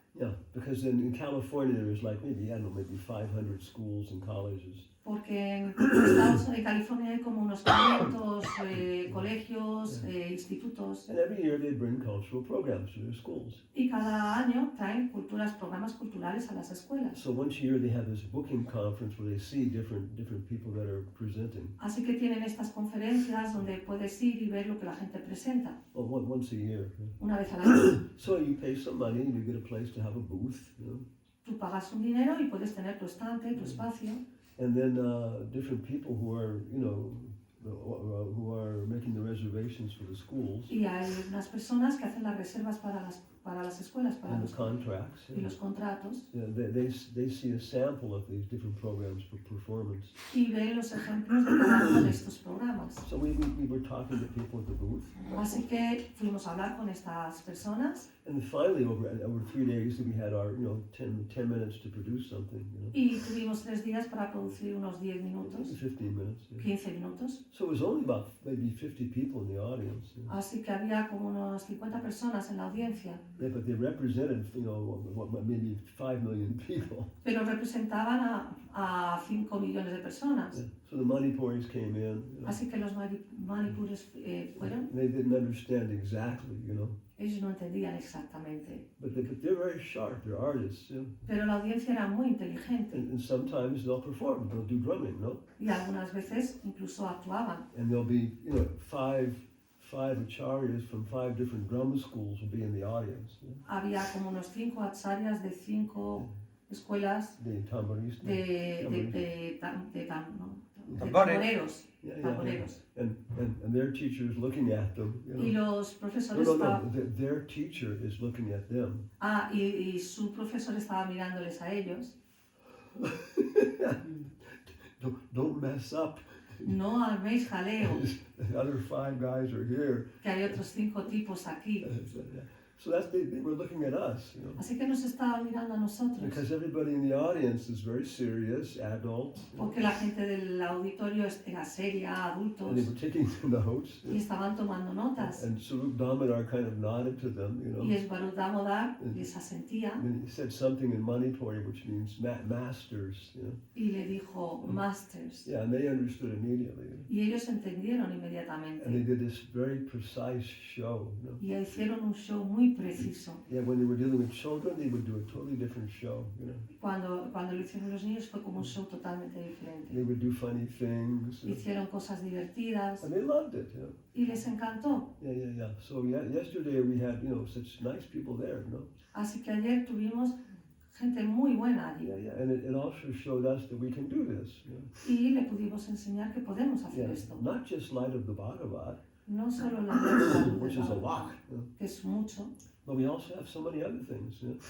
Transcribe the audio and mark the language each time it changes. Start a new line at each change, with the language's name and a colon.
English: Yeah, because in California there's like maybe 500 schools and colleges.
Spanish: Porque en California hay como unos 500 colegios, institutos,
English: And every year they bring cultural programs to their schools.
Spanish: y cada año traen programas culturales a las escuelas.
English: So once a year they have this booking conference where they see different people that are presenting.
Spanish: Así que tienen estas conferencias donde puedes ir y ver lo que la gente presenta,
English: Oh, once a year.
Spanish: una vez al año.
English: So you pay some money and you get a place to have a booth,
Spanish: Tú pagas un dinero y puedes tener tu estante, tu espacio,
English: and then different people who are, who are making the reservations for the schools
Spanish: y hay unas personas que hacen las reservas para las escuelas, para
English: and the
Spanish: los,
English: contracts.
Spanish: y los contratos,
English: Yeah, they see a sample of these different programs for performance.
Spanish: y ven los ejemplos de cada uno de estos programas.
English: So we were talking to people at the booth,
Spanish: Así que fuimos a hablar con estas personas
English: and finally over 3 days we had our 10 minutes to produce something,
Spanish: y tuvimos 3 días para producir unos 10 minutos,
English: 15 minutes. Yeah.
Spanish: 15 minutos.
English: So it was only about maybe 50 people in the audience.
Spanish: Así que había como unos 50 personas en la audiencia,
English: Yeah, but they represented maybe 5 million people.
Spanish: pero representaban a 5 millones de personas.
English: Yeah. So the Manipuris came in.
Spanish: Así que los manipures fueron,
English: They didn't understand exactly,
Spanish: ellos no entendían exactamente,
English: but they're very sharp. They're artists,
Spanish: pero la audiencia era muy inteligente
English: and sometimes they'll perform. They'll do drumming,
Spanish: y algunas veces incluso actuaban.
English: and there'll be five acharyas from 5 different drum schools will be in the audience.
Spanish: Había como unos 5 acharyas de 5 escuelas
English: The tambourista.
Spanish: de tamboreros.
English: Yeah, yeah,
Spanish: Tamboreros.
English: and their teacher is looking at them. You know.
Spanish: Y los No, profesores no, estaban... no.
English: Their teacher is looking at them.
Spanish: y su profesor estaba mirándoles a ellos.
English: Don't mess up.
Spanish: No arméis jaleo,
English: The other 5 guys are here.
Spanish: que hay otros 5 tipos aquí.
English: So they were looking at us, you know.
Spanish: Así que nos estaban mirando a nosotros.
English: Because everybody in the audience is very serious, adult. You know,
Spanish: Porque la gente del auditorio era seria, adultos,
English: and they were taking notes.
Spanish: y estaban tomando notas.
English: And Sarup Damodar kind of nodded to them, you know.
Spanish: Y Svarup Damodar les asentía
English: And then he said something in Manipuri which means masters, you know.
Spanish: y le dijo masters.
English: Yeah, and they understood immediately. You know.
Spanish: Y ellos entendieron
English: And they
Spanish: inmediatamente.
English: did this very precise show, you know.
Spanish: Y hicieron un show muy preciso.
English: Yeah, when they were dealing with children, they would do a totally different show, you know.
Spanish: Cuando lo hicieron los niños fue como un show totalmente diferente.
English: They would do funny things, you know.
Spanish: Hicieron cosas divertidas
English: And they loved it, you know.
Spanish: y les encantó.
English: Yeah. So yesterday we had, you know, such nice people there, you know.
Spanish: Así que ayer tuvimos gente muy buena allí.
English: Yeah. And it also showed us that we can do this, you know.
Spanish: Y le pudimos enseñar que podemos hacer
English: Yeah.
Spanish: esto.
English: Not just light of the Bhagavat,
Spanish: No solo la verdad,
English: which is a lot, you know,
Spanish: que es mucho,
English: but we also have so many other things, you know.